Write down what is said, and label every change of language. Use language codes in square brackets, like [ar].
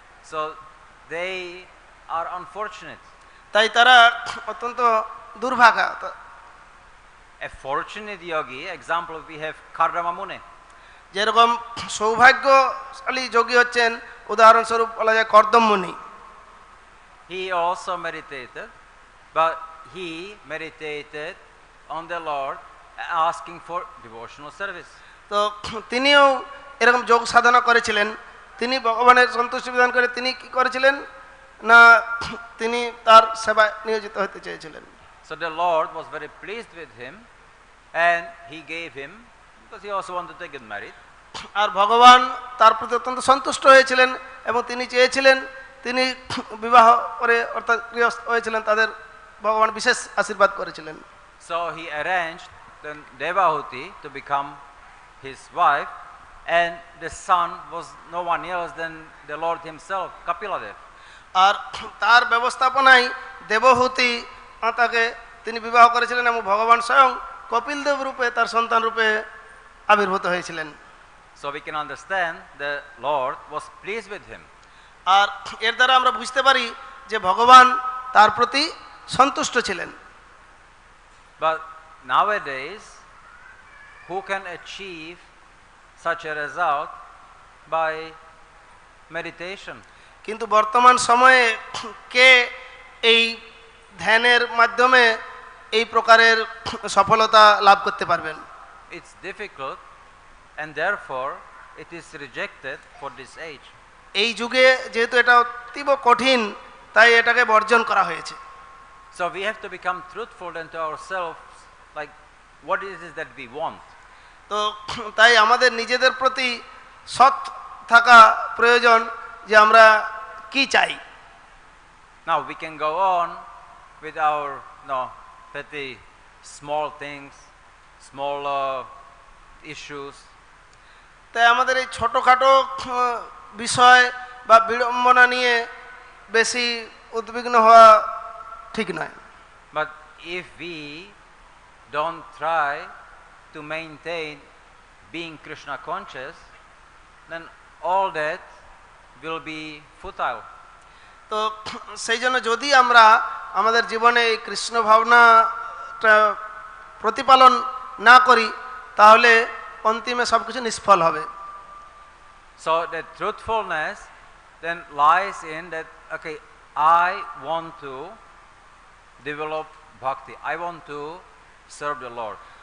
[en] So they are unfortunate. [bn] তাই তারা অত্যন্ত দুর্ভাগা। [en] A fortunate yogi, example we have Kardama Muni. [bn] যেরকম সৌভাগ্যশালী যোগী হচ্ছেন, উদাহরণস্বরূপ বলা যায় কর্দম মুনি। [en] He also meditated, but he meditated on the Lord asking for devotional service. [bn] তো তিনিও এরকম যোগ সাধনা করেছিলেন। তিনি ভগবানের সন্তুষ্টি বিধান করে তিনি কি করেছিলেন না, তিনি তার সেবায় নিয়োজিত হতে চেয়েছিলেন। [en] So the Lord was very pleased with him and he gave him, because he also wanted to get married. [bn] আর ভগবান তার প্রতি অত্যন্ত সন্তুষ্ট হয়েছিলেন এবং তিনি চেয়েছিলেন, তিনি বিবাহ করে অর্থাৎ গৃহস্থ হয়েছিলেন, তাদের ভগবান বিশেষ আশীর্বাদ করেছিলেন। [en] So he arranged the Devahuti to become his wife, and the son was no one else than the Lord himself, Kapiladev. [bn] আর তার ব্যবস্থাপনায় দেবহূতি মাতাকে তিনি বিবাহ করেছিলেন এবং ভগবান স্বয়ং কপিলদেব রূপে তার সন্তান রূপে আবির্ভূত হয়েছিলেন। [en] So we can understand the Lord was pleased with him. [bn] আর এর দ্বারা আমরা বুঝতে পারি যে ভগবান তার প্রতি সন্তুষ্ট ছিলেন। [en] But nowadays, who can achieve such a result by meditation? [bn] কিন্তু বর্তমান সময়ে কে এই ধ্যানের মাধ্যমে এই প্রকারের সফলতা লাভ করতে পারবেন? [en] It's difficult, and therefore it is rejected for this age. [bn] এই যুগে যেহেতু এটা অতীব কঠিন, তাই এটাকে বর্জন করা হয়েছে। [en] So we have to become truthful into ourselves, like what is it that we want? [bn] তো তাই আমাদের নিজেদের প্রতি সৎ থাকা প্রয়োজন যে আমরা কি চাই। [en] Now we can go on with our petty small things, small issues. [bn] তাই আমাদের এই ছোটোখাটো বিষয় বা বিড়ম্বনা নিয়ে বেশি উদ্বিগ্ন হওয়া ঠিক নয়। [en] But if we don't try to maintain being Krishna conscious, then all that will be futile. [bn] তো সেই জন্য যদি আমরা আমাদের জীবনে এই কৃষ্ণ ভাবনাটা প্রতিপালন না করি, তাহলে অন্তিমে সব কিছু নিষ্ফল হবে। [en] So that truthfulness then lies in that, okay, I want to develop bhakti, I want to serve the Lord.